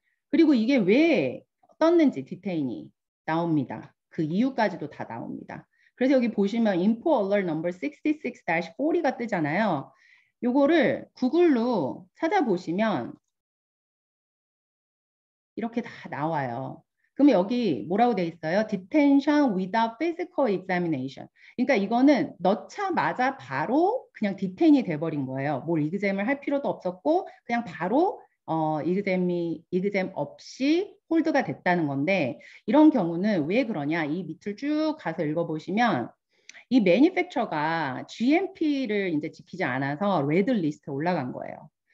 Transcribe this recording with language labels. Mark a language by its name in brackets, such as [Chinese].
[Korean] 그리고 이게 왜 떴는지 디테인이 나옵니다. 그 이유까지도 다 나옵니다. 그래서 여기 보시면 info alert number 66-40가 뜨잖아요. 요거를 구글로 찾아보시면 이렇게 다 나와요. 그러면 여기 뭐라고 돼 있어요? [English] Detention without physical examination. [Korean] 그러니까 이거는 넣자마자 바로 그냥 디테인이 돼버린 거예요. 뭘 이그잼을 할 필요도 없었고 그냥 바로 이그잼 없이 홀드가 됐다는 건데 이런 경우는 왜 그러냐? 이 밑을 쭉 가서 읽어보시면 이 매니팩처가 GMP를 이제 지키지 않아서 레드 리스트에 올라간 거예요.